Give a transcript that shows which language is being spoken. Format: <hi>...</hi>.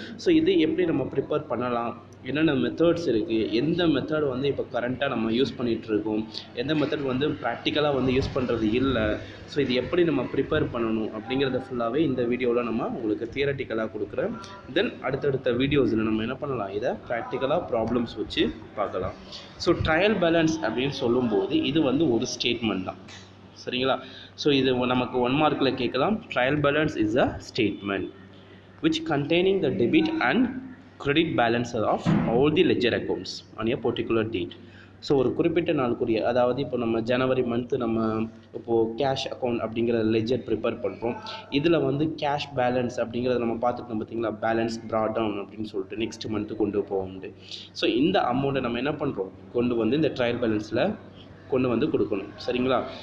<ta>So இது எப்படி நம்ம ப்ரிப்பேர் பண்ணலாம், என்னென்ன மெத்தட்ஸ் இருக்குது, எந்த மெத்தட் வந்து இப்போ கரண்ட்டாக நம்ம யூஸ் பண்ணிகிட்ருக்கோம், எந்த மெத்தட் வந்து ப்ராக்டிக்கலாக வந்து யூஸ் பண்ணுறது இல்லை, ஸோ இது எப்படி நம்ம ப்ரிப்பேர் பண்ணணும் அப்படிங்கிறத ஃபுல்லாகவே இந்த வீடியோவில் நம்ம உங்களுக்கு தியரட்டிக்கலாக கொடுக்குறேன். தென் அடுத்தடுத்த வீடியோஸில் நம்ம என்ன பண்ணலாம், இதை ப்ராக்டிக்கலாக ப்ராப்ளம்ஸ் வச்சு பார்க்கலாம். ஸோ ட்ரையல் பேலன்ஸ் அப்படின்னு சொல்லும்போது இது வந்து ஒரு ஸ்டேட்மெண்ட் தான். சரிங்களா? ஸோ இது நமக்கு 1 மார்க்கில் கேட்கலாம்.</ta> <en>Trial balance is a statement which containing the debit and credit balances of all the ledger accounts on a particular date.</en> <ta>So ஒரு குறிப்பிட்ட நாளுக்குரிய, அதாவது இப்போ நம்ம ஜனவரி மந்த்து நம்ம இப்போது கேஷ் அக்கௌண்ட் அப்படிங்கிற லெஜர் ப்ரிப்பேர் பண்ணுறோம். இதில் வந்து கேஷ் பேலன்ஸ் அப்படிங்கிறத நம்ம பார்த்துருக்கோம் பார்த்தீங்களா, பேலன்ஸ் ப்ராட் டவுன் அப்படின்னு சொல்லிட்டு நெக்ஸ்ட் மந்த்து கொண்டு போகும்ண்டு. ஸோ இந்த அமௌண்ட்டை நம்ம என்ன பண்ணுறோம், கொண்டு வந்து இந்த ட்ரையல் பேலன்ஸில் கொண்டு வந்து கொடுக்கணும். சரிங்களா?</ta>